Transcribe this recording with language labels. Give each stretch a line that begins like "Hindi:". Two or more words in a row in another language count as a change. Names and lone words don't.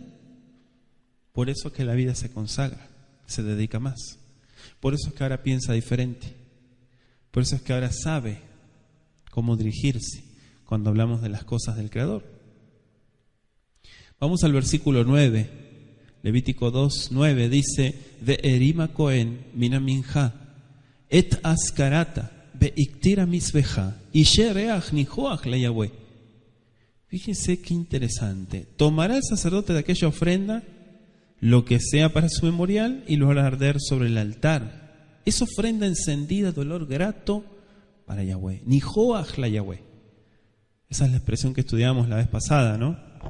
Spanish: Por eso es que la vida se consagra, se dedica más. Por eso es que ahora piensa diferente. Por eso es que ahora sabe cómo dirigirse cuando hablamos de las cosas del Creador. Vamos al versículo 9. Levítico 2:9 dice:
Hebrew: והרים הכהן מן המנחה את אזכרתה והקטיר המזבחה אשה ריח ניחח ליהוה.
Spanish: Fíjense qué interesante. Tomará el sacerdote de aquella ofrenda lo que sea para su memorial y lo hará arder sobre el altar. Es ofrenda encendida de olor grato para Yahweh.
Hebrew: ניחח ליהוה.
Spanish: Esa es la expresión que estudiamos la vez pasada, ¿no?